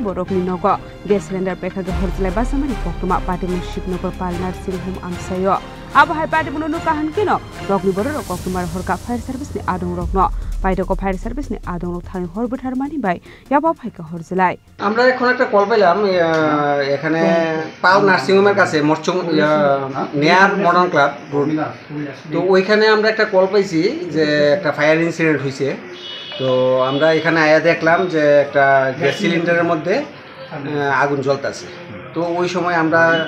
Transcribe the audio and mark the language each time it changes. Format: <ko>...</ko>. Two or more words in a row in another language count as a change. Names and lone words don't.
<trp>borokni nogo</trp> <en>gas cylinder</en> <trp>pekhage horjlai ba samani kokdoma party mung shipnogor pal nursing home amsayo abo hai party munono kahan kino rokni borok kokdomar horka</trp> <en>fire service</en> <trp>ni adong rokno পাইটাকো</trp> <en>fire service</en> <trp>নি আদং থাই হরবঠার মানি বাই ইয়াবা ফাইকা হরজলাই</trp> <bn>আমরা এখন একটা কল পাইলাম এখানে পাল নার্সিং হোমের কাছে মরচুং নেয়ার মডার্ন ক্লাব তো ওইখানে আমরা একটা কল পাইছি যে একটা</bn> <en>fire incident</en> <bn>হইছে তো আমরা এখানে আয়া দেখলাম যে একটা</bn> <en>gas cylinder</en> <bn>মধ্যে আগুন জ্বলতাছে তো ওই সময় আমরা</bn>